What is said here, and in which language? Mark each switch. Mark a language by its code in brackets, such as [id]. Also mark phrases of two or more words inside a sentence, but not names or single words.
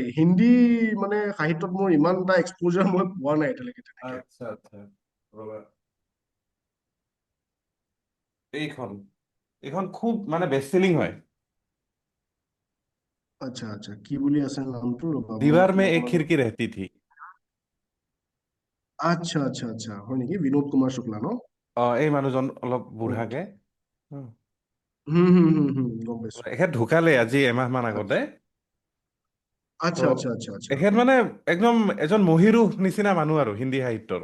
[as] হিন্দী মানে সাহিত্যত মোৰ ইমান এটা এক্সপোজাৰ মই পোৱা নাই এতিয়ালৈকে তেনেকে। আচ্ছা আচ্ছা, ৰবা। এইখন এইখন খুব মানে [en] best selling [as] হয়। আচ্ছা আচ্ছা, কি বুলি আছে নামটো, ৰবা মই দীवार এইটো में एक অকমান। खिड़की रहती थी। আচ্ছা আচ্ছা আচ্ছা, হয় নেকি? বিনোদ কুমাৰ শুক্লা ন? অ এই মানুহজন অলপ বুঢ়াকে। অকে। উম। গম পাইছো। এখেত ঢুকালে আজি এমাহ মান আগতে। আচ্ছা তো আচ্ছা আচ্ছা আচ্ছা আচ্ছা। তেখেত মানে একদম এজন মহীৰূহ নিচিনা মানুহ আৰু হিন্দী সাহিত্যৰ।